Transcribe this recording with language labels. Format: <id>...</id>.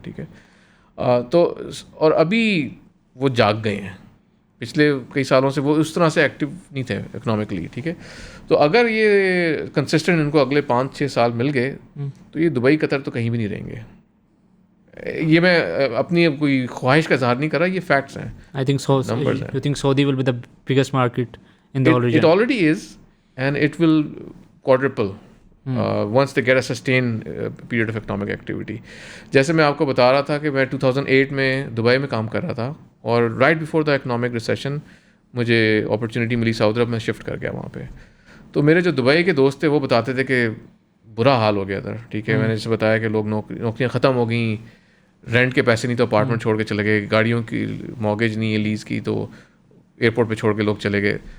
<ur>ٹھیک ہے, تو اور ابھی وہ جاگ گئے ہیں, پچھلے کئی سالوں سے وہ اس طرح سے ایکٹیو نہیں تھے اکنامکلی. ٹھیک ہے, تو اگر یہ کنسسٹنٹ ان کو اگلے 5-6 سال مل گئے تو یہ دبئی قطر تو کہیں بھی نہیں رہیں گے. یہ میں اپنی کوئی خواہش کا اظہار نہیں کر رہا, یہ فیکٹس ہیں.</ur> <en>I think so. You think Saudi will be the biggest market in the whole region? It already is, and it will quadruple once they get a sustained period of economic activity.</en> <ur>جیسے میں آپ کو بتا رہا تھا کہ میں 2008 میں دبئی میں کام کر رہا تھا, اور</ur> <en>right before the economic recession</en> <ur>مجھے اپرچونیٹی ملی سعودی عرب میں شفٹ کر گیا وہاں پہ. تو میرے جو دبئی کے دوست تھے وہ بتاتے تھے کہ برا حال ہو گیا ادھر. ٹھیک ہے, میں نے جیسے بتایا کہ لوگ نوکریاں ختم ہو گئیں, رینٹ کے پیسے نہیں تو اپارٹمنٹ چھوڑ کے چلے گئے, گاڑیوں کی مارگیج نہیں ہے لیز کی تو ایئرپورٹ پہ چھوڑ کے لوگ چلے گئے.</ur>